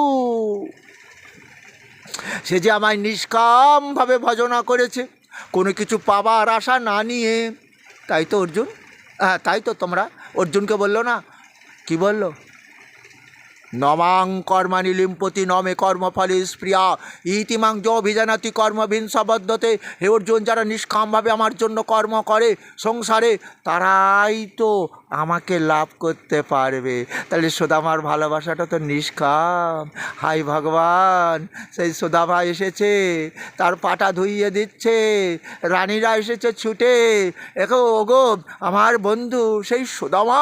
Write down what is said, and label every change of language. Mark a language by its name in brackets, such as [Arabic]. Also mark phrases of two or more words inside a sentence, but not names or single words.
[Bangla] সে যে আমায় নিষ্কামভাবে ভজনা করেছে, কোনো কিছু পাবার আশা না নিয়ে। তাই তো অর্জুন, হ্যাঁ তাই তো তোমরা অর্জুনকে বললো না, কি বললো? [Sanskrit] নমাং কর্মাণি লিম্পতি নমে কর্মফলে স্প্রিয়া ইতিমাং য অভিজানাতি কর্মবিন সবদ্ধতে। [Bangla] হে অর্জুন, যারা নিষ্কামভাবে আমার জন্য কর্ম করে সংসারে, তারাই তো আমাকে লাভ করতে পারবে। তাহলে সুদামার ভালোবাসাটা তো নিষ্কাম। হাই ভগবান, সেই সুদামা এসেছে, তার পাটা ধুইয়ে দিচ্ছে, রানীরা এসেছে ছুটে, এগো ওগো আমার বন্ধু সেই সুদামা।